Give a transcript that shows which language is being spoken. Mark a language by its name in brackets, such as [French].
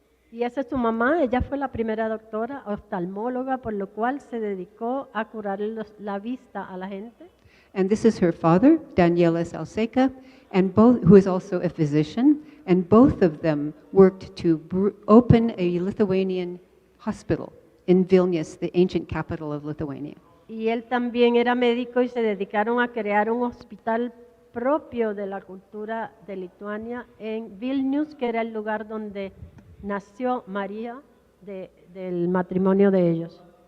[Spanish] Y esa es su mamá, ella fue la primera doctora oftalmóloga, por lo cual se dedicó a curar la vista a la gente. [English] And this is her father, Daniela Salseca, who is also a physician, and both of them worked to open a Lithuanian hospital in Vilnius, the ancient capital of Lithuania. [Spanish] Y él también era médico y se dedicaron a crear un hospital propio de la cultura de Lituania en Vilnius, que era el lugar donde nació María del matrimonio de ellos.